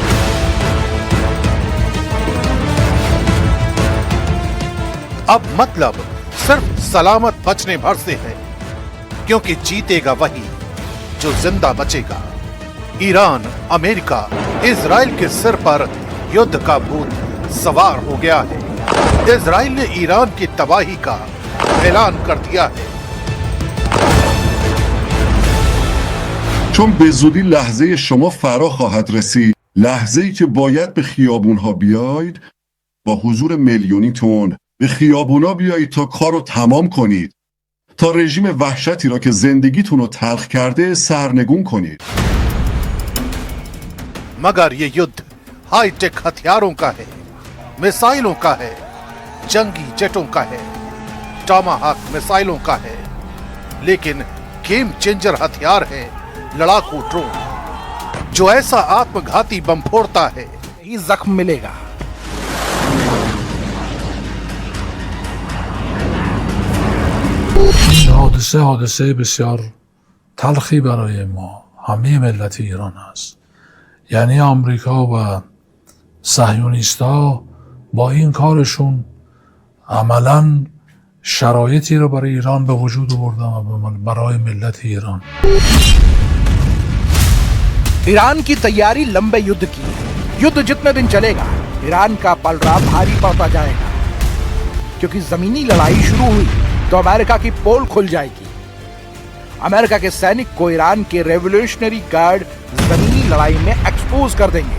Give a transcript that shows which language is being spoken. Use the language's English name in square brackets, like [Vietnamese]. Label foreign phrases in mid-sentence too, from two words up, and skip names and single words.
[Hindi] अब मतलब सिर्फ सलामत बचने भर से है, क्योंकि जीतेगा वही जो जिंदा बचेगा। ईरान, अमेरिका, इजराइल के सिर पर युद्ध का भूत सवार हो गया है। इजराइल ने ईरान की तबाही का ऐलान कर दिया है। [Persian] چون به زودی لحظه شما فرا خواهد رسید، لحظه‌ای که باید به خیابون‌ها بیایید، با حضور میلیونی تن به خیابون‌ها بیایید تا کارو تمام کنید، تا رژیم وحشتی را که زندگیتون رو تلخ کرده سرنگون کنید. [Hindi] मगर ये युद्ध हाईटेक हथियारों का है, मिसाइलों का है, जंगी जेटों का है, टॉमाहाक मिसाइलों का है, लेकिन [English] game changer [Hindi] हथियार है लड़ाकू ड्रोन, जो ऐसा आत्मघाती बम फोड़ता है ही जख्म मिलेगा। [Persian] حادثه بسیار تلخی برای ما همه ملت ایران است. یعنی آمریکا و صهیونیست‌ها با این کارشون عملاً شرایطی رو برای ایران به وجود آوردن و برای ملت ایران. [Hindi] ईरान की तैयारी लंबे युद्ध की है। युद्ध जितने दिन चलेगा ईरान का पलड़ा भारी पड़ता जाएगा, क्योंकि जमीनी लड़ाई शुरू हुई तो अमेरिका की पोल खुल जाएगी। अमेरिका के सैनिक को ईरान के रेवोल्यूशनरी गार्ड जमीनी लड़ाई में एक्सपोज कर देंगे।